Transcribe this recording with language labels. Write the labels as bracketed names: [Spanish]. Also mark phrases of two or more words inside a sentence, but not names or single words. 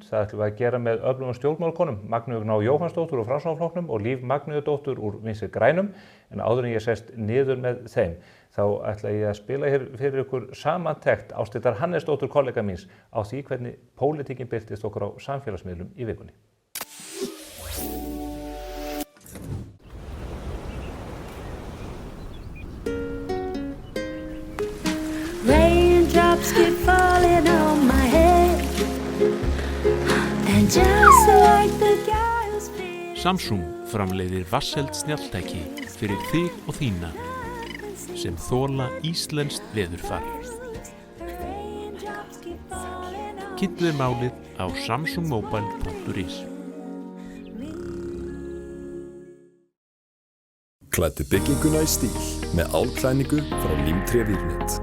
[Icelandic] Það ætlum við að gera með öflugum stjórnmálakonum, Magneu Gná Jóhannsdóttur úr Framsóknarflokknum og Líf Magneuðdóttur úr Vinstri grænum. En áður en ég sest niður með þeim, þá ætla ég að spila hér fyrir ykkur samantekt Ásthildar Hannesdóttur kollega míns á því hvernig pólitíkin birtist okkur á samfélagsmiðlum í vikunni. [English] Raindrops keep falling on my head And just like the guy who's feeling [Icelandic] Samsung framleiðir vatnseld snjalltæki fyrir þig og þína sem þola íslenskt veðurfar. Kynntu þér málið á samsungmobile.is. Klæddu bygginguna í stíl með álklæðningu frá Límtré Vírnet.